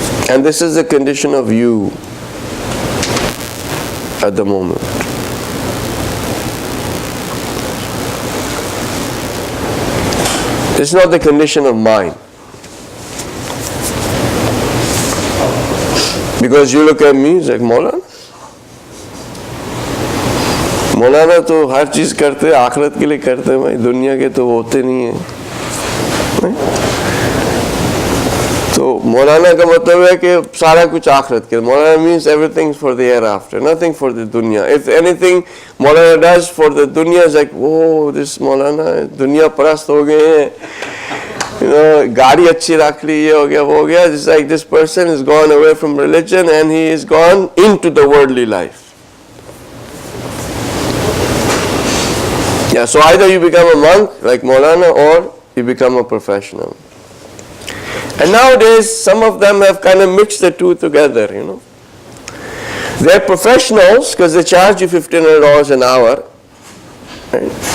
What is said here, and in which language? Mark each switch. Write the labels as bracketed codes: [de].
[en] And this is the condition of you at the moment. It's not the condition of mine. Because you look at me, it's like, Maulana [hi] तो हर चीज़ करते हैं, आखिरत के लिए करते हैं भाई, दुनिया के तो होते नहीं हैं. तो मौलाना का मतलब है कि सारा कुछ आखिरत के लिए. [en] Maulana means everything for the hereafter, nothing for the dunya. If anything Maulana does for the dunya, is like, oh, this Maulana [hi] दुनिया परस्त हो गए हैं. गाड़ी अच्छी रख ली, ये हो गया, वो हो गया. [en] It's like this person has gone away from religion and he is gone into the worldly life. Yeah, so either you become a monk like Maulana or you become a professional. And nowadays, some of them have kind of mixed the two together, They're professionals because they charge you $1,500 an hour. Right?